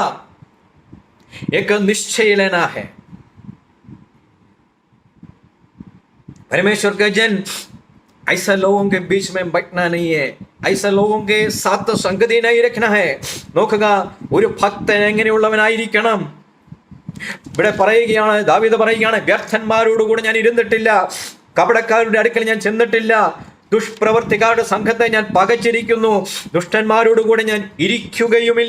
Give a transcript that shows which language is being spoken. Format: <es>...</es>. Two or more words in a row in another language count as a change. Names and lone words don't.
<hi>एक निश्चय लेना है. परमेश्वर का जन ऐसा लोगों के बीच में बैठना नहीं है, ऐसा लोगों के साथ संगति नहीं रखना है.</hi> <ml>നോക്കുക, ഒരു ഭക്തൻ എങ്ങനെയുള്ളവനായിരിക്കണം. ഇവിടെ പറയുകയാണ്, ദാവീദ് പറയുകയാണ്, വ്യർത്ഥന്മാരോടുകൂടെ ഞാൻ ഇരുന്നിട്ടില്ല, കപടക്കാരുടെ അടുക്കൽ ഞാൻ ചെന്നിട്ടില്ല, ദുഷ്പ്രവർത്തിക്കാരുടെ സംഘത്തെ ഞാൻ പകച്ചിരിക്കുന്നു, ദുഷ്ടന്മാരോടുകൂടെ ഞാൻ ഇരിക്കുകയുമില്ല.</ml>